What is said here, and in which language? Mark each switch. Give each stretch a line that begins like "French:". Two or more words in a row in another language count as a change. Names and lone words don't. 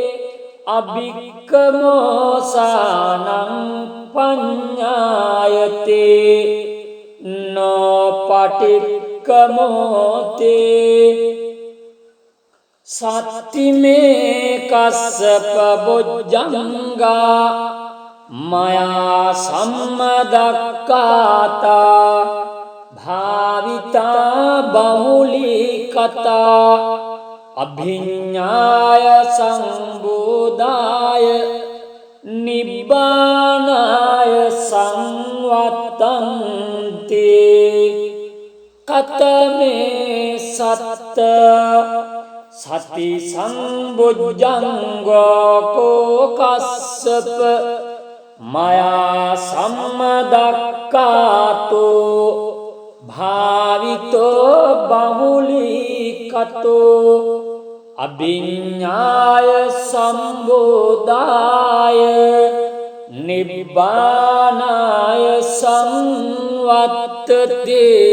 Pali: අබික්කමෝසානං පඤ්ඤායතේ නෝ පටික්කමෝතේ සත්තිමේ කස්සප බොජ්ජංගා මයා සම්මදක්ඛාතා භාවිතා බහුලීකතා අභිඤ්ඤාය සංබෝධාය නිබ්බානාය සංවත්තන්ති කතමේ සත්ත සති සංබොජ්ජංගෝ කෝ කස්සප මයා සම්මදක්ඛාතෝ භාවිතෝ බහුලීකතෝ අභිඤ්ඤාය සම්බෝධාය නිබ්බානාය සංවත්තති